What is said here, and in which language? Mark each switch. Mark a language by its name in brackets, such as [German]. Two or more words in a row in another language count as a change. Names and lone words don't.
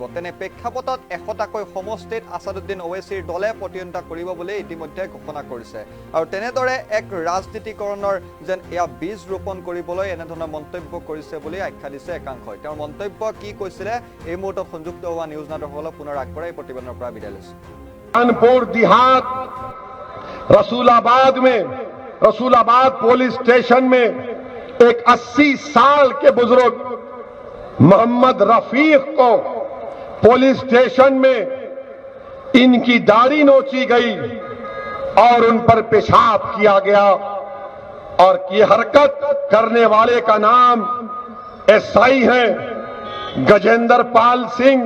[Assamese] তেনে প্ৰেক্ষাপটত 100টাকৈ সমষ্টিত আছাদুদ্দিন ওৱেইছিৰ দলে প্ৰতিদ্বন্দ্বিতা কৰিব বুলি ইতিমধ্যে ঘোষণা কৰিছে, আৰু তেনেদৰে এক ৰাজনীতিকৰণৰ যেন এয়া বীজ ৰোপণ কৰিবলৈ এনেধৰণৰ মন্তব্য কৰিছে বুলি আখ্যা দিছে একাংশই। তেওঁৰ মন্তব্য কি কৈছিলে এই মুহূৰ্তত সংযুক্ত হোৱা নিউজ নাটকসকলক পুনৰ আগবঢ়াই প্ৰতিবেদনৰ পৰা বিদায় লৈছো। [Hindi] कानपुर देहात रसूलाबाद पुलिस स्टेशन में एक 80 साल के बुजुर्ग मोहम्मद रफीक को पुलिस स्टेशन में इनकी दाढ़ी नोची गई और उन पर पेशाब किया गया, और ये हरकत करने वाले का नाम SI है गजेंद्र पाल सिंह।